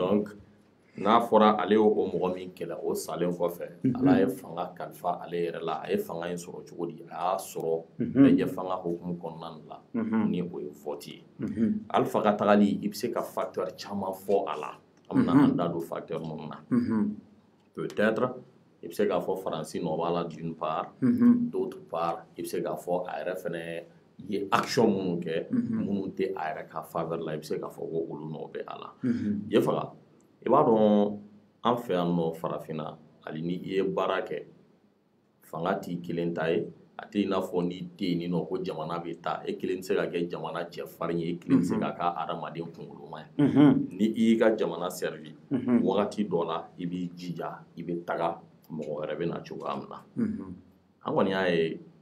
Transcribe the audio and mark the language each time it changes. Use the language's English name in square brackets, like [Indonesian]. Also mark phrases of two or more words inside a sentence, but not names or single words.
[Bambara] donc n'a fɔra ale y'o mɔgɔ min kɛlɛ o salen kɔfɛ ala ye fanga kalifa ale yɛrɛ la a ye fanga in sɔrɔ cogo di a y'a sɔrɔ bɛɛ fanga hukumu kɔnɔna la ni o ye vote ye Alpha ka tagali i bɛ se ka facteur caman fɔ a la an bɛna an da don facteur minnu na peut-être i bɛ se k'a fɔ Faransi nɔ b'a la [French] d'une part d'autre part [Bambara] i bɛ se k'a fɔ a yɛrɛ fɛnɛ ye action minnu kɛ minnu tɛ a yɛrɛ ka faveur la i bɛ se k'a fɔ ko olu nɔ bɛ a la je faga i b'a dɔn an fɛ yan nɔ farafinna hali ni i ye baara kɛ fanga t'i kelen ta ye a tɛ i n'a fɔ ni tɛ yen ni nɔ ko jamana bɛ taa e kelen tɛ se ka kɛ jamana cɛfarin ye e kelen tɛ se ka kɛ adamaden kunkoloma ye ni i y'i ka jamana servi wagati dɔ la i b'i jija i bɛ taga mɔgɔ wɛrɛ bɛ na cogoya min na an kɔni y'a ye